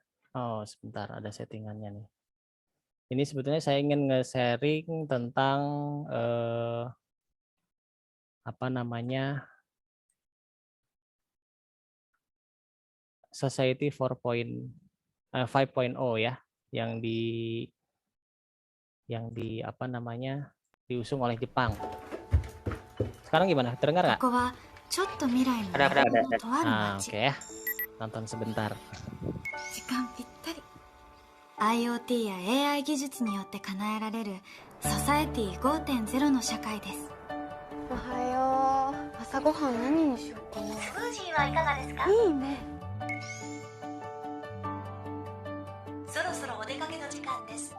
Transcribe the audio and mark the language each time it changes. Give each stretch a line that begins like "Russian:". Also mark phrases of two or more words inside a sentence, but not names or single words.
Indonesian: Oh, sebentar, ada settingannya nih. Ini sebetulnya saya ingin nge-sharing tentang apa namanya Society 5.0 ya, yang apa namanya diusung oleh Jepang. Sekarang gimana? Terdengar nggak? Ada. Nah, oke ya. Nonton sebentar.
Japanese: IoT や AI 技術によって叶えられるソサエティ 5.0 の社会です。おはよう。朝ごはん何にしようかな。スムージーはいかがですか？いいね。そろそろお出かけの時間です。